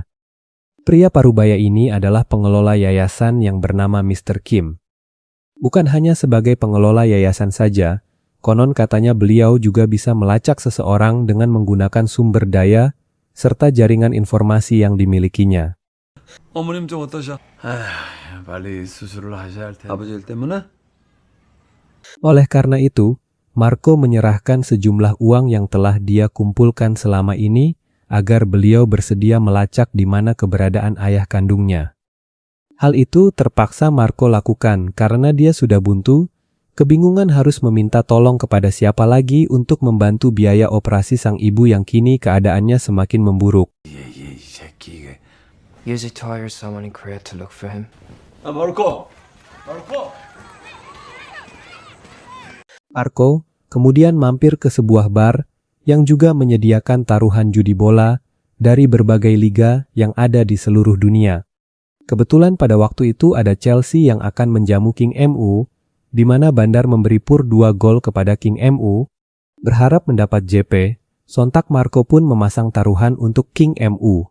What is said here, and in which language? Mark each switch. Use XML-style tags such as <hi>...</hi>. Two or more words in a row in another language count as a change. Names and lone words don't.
<id>Pria parubaya ini adalah pengelola yayasan yang bernama Mr. Kim. Bukan hanya sebagai pengelola yayasan saja, konon katanya beliau juga bisa melacak seseorang dengan menggunakan sumber daya serta jaringan informasi yang dimilikinya.</id> <ko>어머님 좀 어떠셔? 빨리 수술을 하셔야 할 텐데. 아버지 일 때문에?</ko> <id>Oleh karena itu, Marco menyerahkan sejumlah uang yang telah dia kumpulkan selama ini agar beliau bersedia melacak di mana keberadaan ayah kandungnya. Hal itu terpaksa Marco lakukan karena dia sudah buntu, kebingungan harus meminta tolong kepada siapa lagi untuk membantu biaya operasi sang ibu yang kini keadaannya semakin memburuk.</id> <ko>이 새끼 이게.</ko> <en>Use it to hire someone in Korea to look for him.</en> <ko>아 마르코! 마르코!</ko> <id>Marco kemudian mampir ke sebuah bar yang juga menyediakan taruhan judi bola dari berbagai liga yang ada di seluruh dunia. Kebetulan pada waktu itu ada Chelsea yang akan menjamu King MU, di mana Bandar memberi pur 2 gol kepada King MU, berharap mendapat JP, sontak Marco pun memasang taruhan untuk King MU.</id>